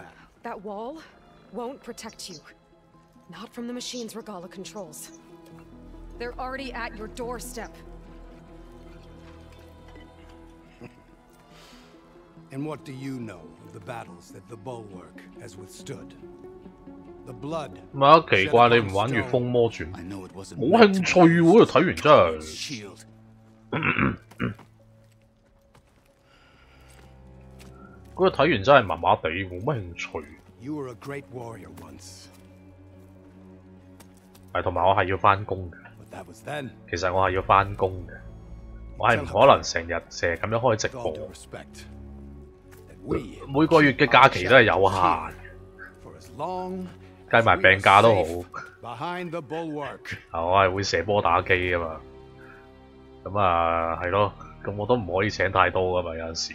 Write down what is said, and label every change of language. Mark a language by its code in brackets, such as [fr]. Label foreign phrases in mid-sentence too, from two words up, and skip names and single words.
[en] That wall won't protect you. Not from the machines Regala controls. They're already at your doorstep. And what do you know of the battles that the bulwark has withstood? The blood. [yue] 乜奇怪你唔玩《月風魔傳》？冇興趣喎，睇完真係。嗰個睇完真係麻麻地，冇乜興趣。 [en] You were a great warrior once. [yue] 係，同埋我係要翻工嘅。 [en] That was then. [yue] 其實我係要翻工嘅，我係唔可能成日咁樣開直播。每個月嘅假期都係有限，計埋病假都好。我係會射波打機噶嘛，咁啊係咯，咁我都唔可以請太多噶嘛，有陣時。